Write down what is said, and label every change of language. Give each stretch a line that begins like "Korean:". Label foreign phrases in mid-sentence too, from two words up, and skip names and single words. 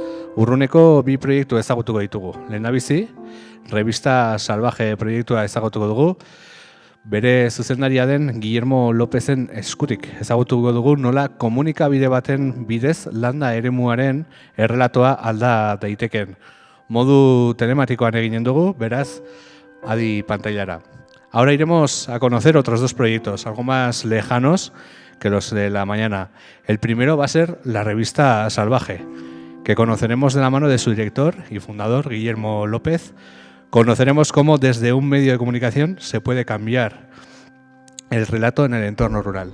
Basque: Urruneko bi proiektu ezagutuko ditugu. Lehendabizi, Revista Salvaje proiektua ezagutuko dugu, bere zuzendaria den Guillermo Lopezen eskutik ezagutuko dugu nola komunikabide baten bidez landa eremuaren errelatoa alda daiteken. Modu telematikoan eginen dugu, beraz, adi pantailara.
Spanish: Ahora iremos a conocer otros dos proyectos, algo más lejanos que los de la mañana. El primero va a ser la Revista Salvaje, que conoceremos de la mano de su director y fundador, Guillermo López. Conoceremos cómo desde un medio de comunicación se puede cambiar el relato en el entorno rural.